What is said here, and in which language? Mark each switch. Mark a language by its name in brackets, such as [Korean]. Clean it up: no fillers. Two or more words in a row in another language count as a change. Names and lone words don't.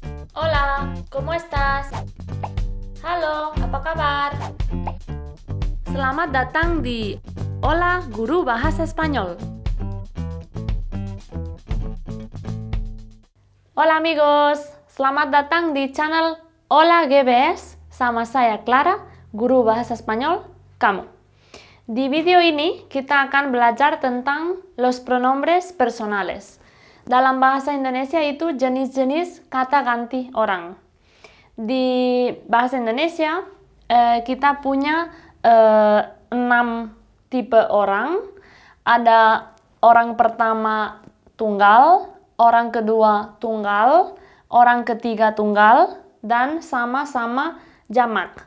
[Spanish] Hola, ¿cómo estás? [Indonesian] Halo, apa kabar? Selamat datang di [Spanish] Hola Guru [Indonesian] Bahasa Spanyol. [Spanish] Hola amigos, [Indonesian] selamat datang di channel [Spanish] Hola GBS. [Indonesian] Sama saya Clara, Guru Bahasa Spanyol kamu. Di video ini kita akan belajar tentang [Spanish] los pronombres personales. [Indonesian] Dalam bahasa Indonesia itu jenis-jenis kata ganti orang. Di bahasa Indonesia kita punya 6 tipe orang. Ada orang pertama tunggal, orang kedua tunggal, orang ketiga tunggal, dan sama-sama jamak.